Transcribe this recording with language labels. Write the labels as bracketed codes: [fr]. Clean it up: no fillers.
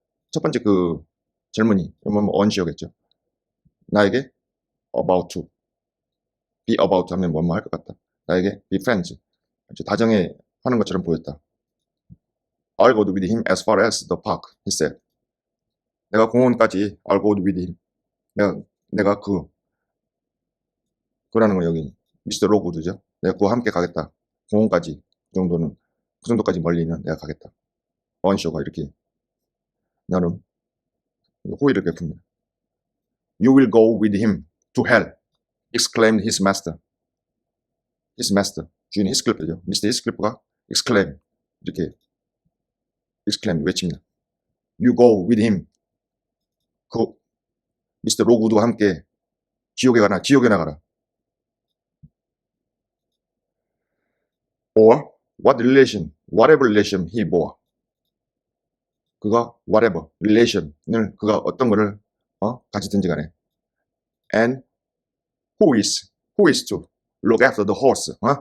[ko] 첫 번째 그 젊은이, 언시어겠죠. 나에게 [en] about to, be about to [ko] 하면 뭐뭐 할 것 같다. 나에게 [en] be friends, [ko] 다정해 하는 것처럼 보였다. [en] I'll go with him as far as the park, he said. [ko] 내가 공원까지 [en] I'll go with him. [ko] 내가 그라는 건 여기 미스터 로그우드죠. 내가 그와 함께 가겠다. 공원까지 그 정도까지 멀리는 내가 가겠다. 언쇼가 이렇게 나름 호의를 베풉니다. [en] You will go with him to hell, exclaimed his master. His master, [ko] 주인 히스클리프죠. 미스터 히스클리프가 exclaim, 이렇게 exclaim 외칩니다. [en] You go with him. [ko] 미스터 로그우드와 함께 지옥에 나가라. [en] Or whatever relation he bore. [ko] 그가 [en] whatever relation [ko] 을 그가 어떤 거를 가지든지 간에. [en] And who is to look after the horse?